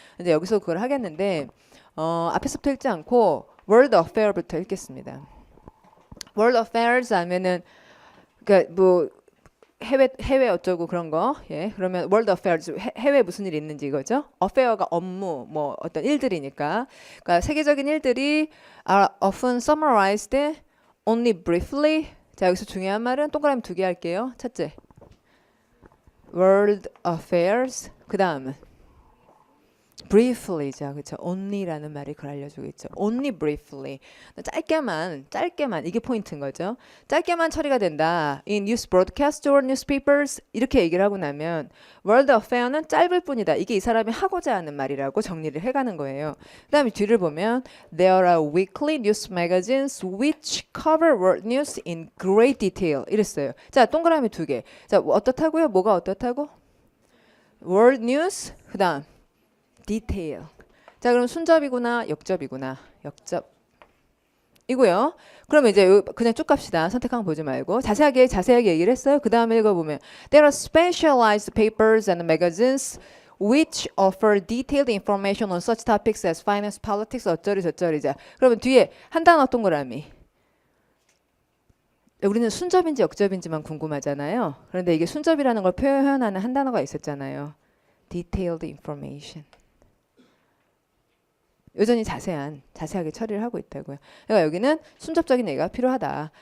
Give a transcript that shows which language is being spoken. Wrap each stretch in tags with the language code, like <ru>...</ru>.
<ko>근데 여기서 그걸 하겠는데 앞에서부터 읽지 않고 world affair부터 읽겠습니다. world affairs 하면은 그러니까 뭐 해외 어쩌고 그런 거. 예. 그러면 world affairs 해외 무슨 일이 있는지 이거죠. affair가 업무 뭐 어떤 일들이니까. 그러니까 세계적인 일들이</ko> <en>are often summarized only briefly.</en> <ko>자, 여기서 중요한 말은 동그라미 2개 할게요. 첫째. world affairs. 그다음은 briefly죠. 그렇죠. only라는 말이 그걸 알려주고 있죠.</ko> <en>only briefly.</en> <ko>짧게만 이게 포인트인 거죠. 짧게만 처리가 된다.</ko> <en>in news broadcast or newspapers</en> <ko>이렇게 얘기를 하고 나면 world affair는 짧을 뿐이다. 이게 이 사람이 하고자 하는 말이라고 정리를 해가는 거예요. 그 다음에 뒤를 보면</ko> <en>there are weekly news magazines which cover world news in great detail 이랬어요.</en> <ko>자, 동그라미 2개. 자, 어떻다고요? 뭐가 어떻다고?</ko> <en>world news</en> <ko>그 다음</ko> <en>detail.</en> <ko>자, 그럼 순접이구나, 역접이구나. 역접이고요. 그러면 이제 그냥 쭉 갑시다. 선택한 거 보지 말고 자세하게 얘기를 했어요. 그 다음에 읽어보면</ko> <en>there are specialized papers and magazines which offer detailed information on such topics as finance, politics,</en> <ko>어쩌리 저쩌리. 자, 그러면 뒤에 한 단어 동그라미. 우리는 순접인지 역접인지만 궁금하잖아요. 그런데 이게 순접이라는 걸 표현하는 한 단어가 있었잖아요.</ko> <en>detailed information.</en> <ko>여전히 자세하게 처리를 하고 있다고요. 그러니까 여기는 순접적인 얘기가 필요하다.</ko>